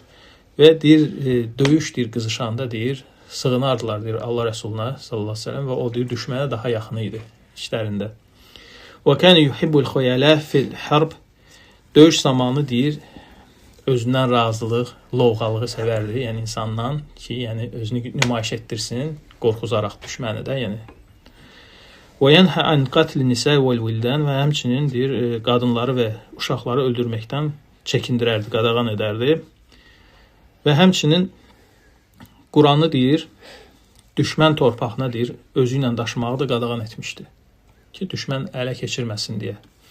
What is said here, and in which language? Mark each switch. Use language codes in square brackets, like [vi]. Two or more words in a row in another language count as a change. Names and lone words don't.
[az] Və deyir, döyüş deyir, qızışanda deyir, sığınardılar deyir Allah Rəsuluna [ar] صلى الله عليه وسلم, [az] və o deyir düşmənə daha yaxın idi işlərində. [ar] وكان يحب الخيلاء في الحرب. [az] Döyüş zamanı deyir, özündən razılıq, lovğalığı sevərdi, yəni insandan ki, yəni özünü nümayiş etdirsin, qorxuzaraq düşməni də, yəni. [ar] وينهى عن قتل النساء والولدان, [az] və həmçinin deyir, qadınları və uşaqları öldürməkdən çəkindirərdi, qadağan edərdi. Və həmçinin Quranı deyir, düşmən torpağına deyir, özü ilə daşımağı da qadağan etmişdi ki, düşmən ələ keçirməsin deyə.